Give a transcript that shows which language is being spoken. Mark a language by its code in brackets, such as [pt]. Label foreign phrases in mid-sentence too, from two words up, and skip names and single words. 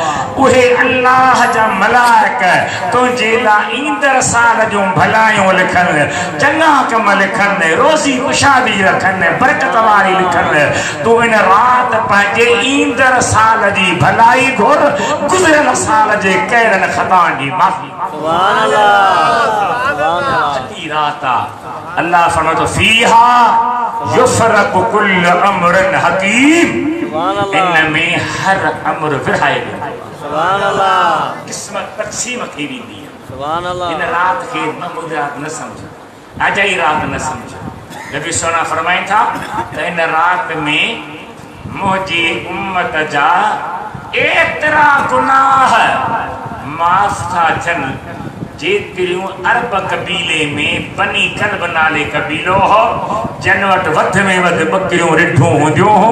[sd] उहे अल्लाह जा मलाइक तुंहिंजे लाइ ईंदड़ साल जूं भलायूं लिखनि, चङा कम लिखनि, रोज़ी कुशादी रखनि, बरकत वारी लिखनि। तूं इन रात पंहिंजे ईंदड़ साल जी भलाई घुर, गुज़रियल साल जे कहिड़नि ख़ताउनि जी माफ़ी। रात अल्लाह फरमातो [ar] فيها يفرق كل أمر حكيم. [sd] इनमें हर अम्र विरहाए किस्मत तक़सीम थी वेंदी आहे। इन रात खे रात न समझो, अजाई रात न समझो। नबी सोना फरमाइनि था त इन रात में मुंहिंजी उम्मत जा एतिरा गुनाह माफ़ था थियनि जेतिरियूं अरब कबीले में बनी कल्ब नाले कबीलो हो, जन वटि वधि में वधि बकरियूं रिढूं हूंदियूं हो।